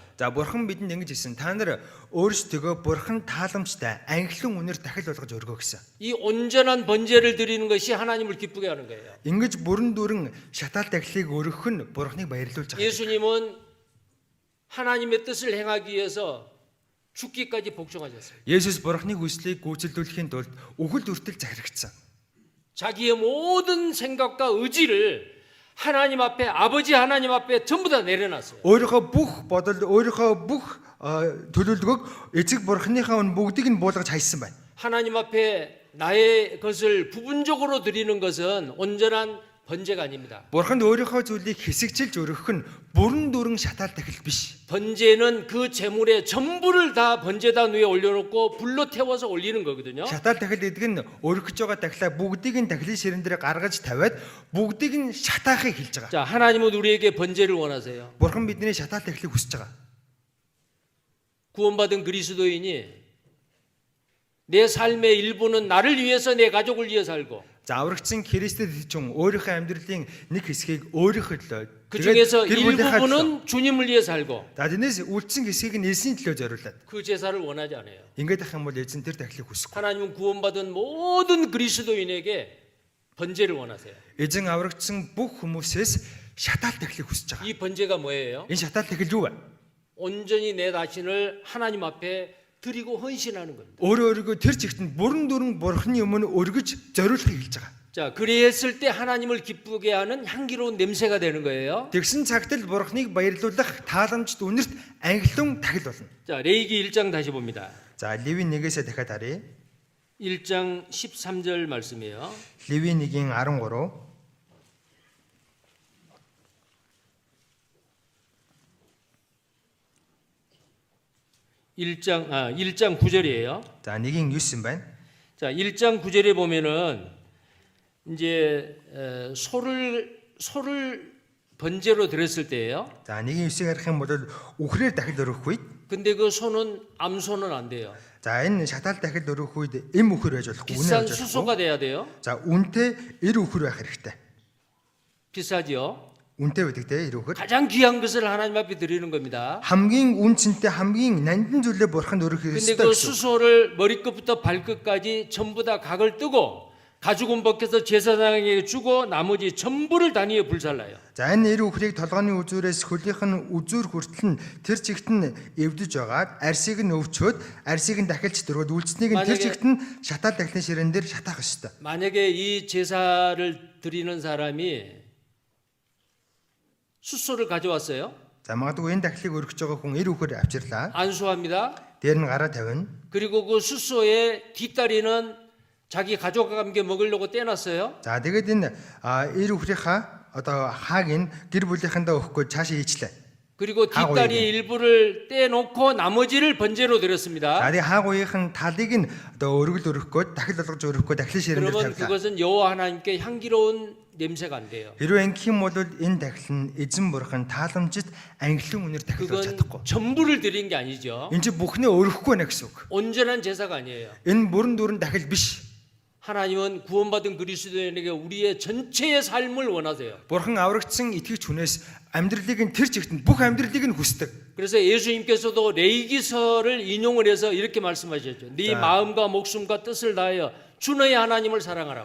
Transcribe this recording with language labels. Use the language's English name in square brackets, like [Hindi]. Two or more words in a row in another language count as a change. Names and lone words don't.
[Mongolian] За Бурхан бидэнд ингэж хэлсэн. Та нар өөрсдөө Бурхан тааламжтай анхлан үнэр дахил болгож өргөө гэсэн. [Korean] 이 온전한 번제를 드리는 것이 하나님을 기쁘게 하는 거예요. [Mongolian] Ингэж бүрэн дүүрэн шатаал дахилыг өргөх нь Бурханыг баярлуулж байгаа. [Korean] 예수님은 하나님의 뜻을 행하기 위해서 죽기까지 복종하셨어요. [Mongolian] Есүс Бурханы хүслийг гүйцэлдүүлэхийн тулд үхэл хүртэл захирагдсан. [Korean] 자기의 모든 생각과 의지를 하나님 앞에 아버지 하나님 앞에 전부 다 내려놨어요. [Mongolian] Өөрийнхөө бүх бодол, өөрийнхөө бүх төлөвлөгөөг эцэг бурхныхаа өн бүгдийг нь буулгаж хайсан байна. [Korean] 하나님 앞에 나의 것을 부분적으로 드리는 것은 온전한 번제가 아닙니다. [Mongolian] Бурханд өөрийнхөө зүйлийг хэсэгчилж өргөх нь бүрэн дүрэн шатаал тахил биш. [Korean] 번제는 그 제물의 전부를 다 번제단 위에 올려놓고 불로 태워서 올리는 거거든요. [Mongolian] Шатаал тахил гэдэг нь өргөх гэж байгаа тахилаа бүгдийг нь тахилын ширэн дээр гаргаж тавиад бүгдийг нь шатаахыг хэлж байгаа. [Korean] 자, 하나님은 우리에게 번제를 원하세요. [Mongolian] Бурхан бидний шатаал тахилыг хүсэж байгаа. [Korean] 구원받은 그리스도인이 내 삶의 일부는 나를 위해서 내 가족을 위해 살고 [Mongolian] За аврагдсан Христэд хүн өөрийнхөө амьдралын нэг хэсгийг өөрийнхөө төлөө [Korean] 그 중에서 [Mongolian] төлөө [Korean] 일부분은 주님을 위해 살고 [Mongolian] За тэрнээс үлдсэн хэсгийг нь Есүсийн төлөө зориулаад [Korean] 그 제사를 원하지 않아요. [Mongolian] ингээд ах юм бол эзэн тэр тахилыг хүсэхгүй. [Korean] 하나님은 구원받은 모든 그리스도인에게 번제를 원하세요. [Mongolian] Эзэн аврагдсан бүх хүмүүсээс шатаал тахилыг хүсэж байгаа. [Korean] 이 번제가 뭐예요? [Mongolian] Энэ шатаал тахил юу вэ? [Korean] 온전히 내 자신을 하나님 앞에 드리고 헌신하는 겁니다. [Mongolian] Өөрөө өөрийгөө тэр чигт нь бүрэн дүрэн Бурханы өмнө өргөж зориулахыг хэлж байгаа. [Korean] 자, 그리했을 때 하나님을 기쁘게 하는 향기로운 냄새가 되는 거예요. [Mongolian] Тэгсэн цагт л Бурханыг баярлуулах тааламжт үнэрт ангилан тахил болно. [Korean] 자, 레위기 1장 다시 봅니다. [Mongolian] За Левийн 1-ээс дахиад харъя. [Korean] 1장 13절 말씀이에요. [Mongolian] Левийн 1-ийн 13 [Korean] 1장 9절이에요. [Mongolian] За 1-ийн 9 юм байна. [Korean] 자, 1장 9절에 보면은 이제 소를 번제로 드렸을 때예요. [Mongolian] За 1-ийн 9-ийг харах юм бол үхрээр дахил өргөх үед [Korean] 근데 그 소는 암소는 안 돼요. [Mongolian] за энэ шатаал дахил өргөх үед эм үхэр байж болохгүй, үнэ [Korean] 비싼 [Mongolian] байж болохгүй. [Korean] 수소가 돼야 돼요. [Mongolian] За үнэтэй эр үхэр байх хэрэгтэй. [Korean] 비싸지요. [Mongolian] Үнэтэй байдаг те эр үхэр. [Korean] 가장 귀한 것을 하나님 앞에 드리는 겁니다. [Mongolian] Хамгийн үнцэнтэй хамгийн нандин зүйлээ Бурханд өргөх [Korean] 근데 [Mongolian] хэрэгтэй. [Korean] 그 [Mongolian] гэсэн. [Korean] 수소를 머리끝부터 발끝까지 전부 다 각을 뜨고 가죽은 벗겨서 제사장에게 주고 나머지 전부를 단위에 불살라요. [Mongolian] За энэ эр үхрийг толгойн үзүүрээс хөлийнх нь үзүүр хүртэл нь тэр чигт нь эвдэж байгаад арсыг нь өвчөөд арсыг нь дахилж дөрвөд үлдсэнийг нь тэр чигт нь шатаал дахлын ширээн дээр шатаах ёстой. [Korean] 만약에 이 제사를 드리는 사람이 숫소를 가져왔어요. [Mongolian] За магадгүй энэ дахлыг өргөж байгаа хүн эр үхэр авчирлаа. [Korean] 안수합니다. [Mongolian] Дээр нь гараа тавина. [Korean] 그리고 그 숫소의 뒷다리는 자기 가족과 함께 먹으려고 떼놨어요. [Mongolian] За тэгээд энэ эр үхрийнхаа одоо хааг нь гэр бүлийнхэндээ өгөхгүй цаашаа хийчлээ. [Korean] 그리고 뒷다리 일부를 떼놓고 나머지를 번제로 [Mongolian] За [Korean] 드렸습니다. [Mongolian] тэгээд хааг үеийнхэн талыг нь одоо өргөл өргөхгүй дахил болгож өргөхгүй дахлын ширээн дээр [Korean] 그러면 [Mongolian] тавилаа. [Korean] 그것은 여호와 하나님께 향기로운 냄새가 안 돼요. [Mongolian] Хэрвээ ингэх юм бол энэ дахил нь эзэн бурхан тааламжид ангилан үнээр дахилуулж чадахгүй. [Korean] 그건 전부를 드린 게 아니죠. [Mongolian] Энд чи бүхнээ өргөхгүй байна гэсэн үг. [Korean] 온전한 제사가 아니에요. [Mongolian] Энэ бүрэн дүрэн дахил биш. [Korean] 하나님은 구원받은 그리스도인에게 우리의 전체의 삶을 원하세요. [Mongolian] Бурхан аврагдсан итгэгч хүнээс амьдралыг нь тэр чигт бүх амьдралыг нь хүсдэг. [Korean] 그래서 예수님께서도 레위기서를 인용을 해서 이렇게 말씀하셨죠. 네 마음과 목숨과 뜻을 다하여 주 너의 하나님을 사랑하라고.